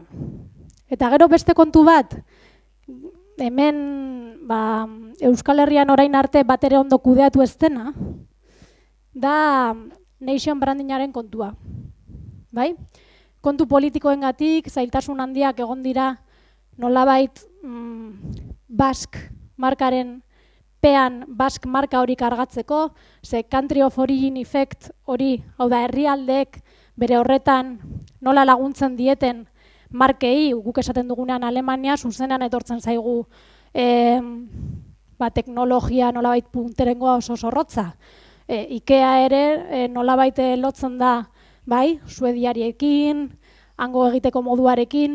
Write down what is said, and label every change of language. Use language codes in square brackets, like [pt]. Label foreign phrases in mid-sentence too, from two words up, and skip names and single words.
[eu] Eta gero beste kontu bat, hemen Euskal Herrian orain arte bat ere ondo kudeatu ez dena, da [en] nation brandingaren [eu] kontua. Bai? Kontu politikoengatik, zailtasun handiak egon dira nolabait Basque markaren pean Basque marka hori kargatzeko, ze [en] country of origin effect [eu] hori, hau da herrialdeek bere horretan nola laguntzen dieten markei, guk esaten dugunean Alemania, zuzenean etortzen zaigu teknologia nolabait punterengoa oso zorrotza. Ikea ere nolabait lotzen da, bai, suediariekin, hango egiteko moduarekin.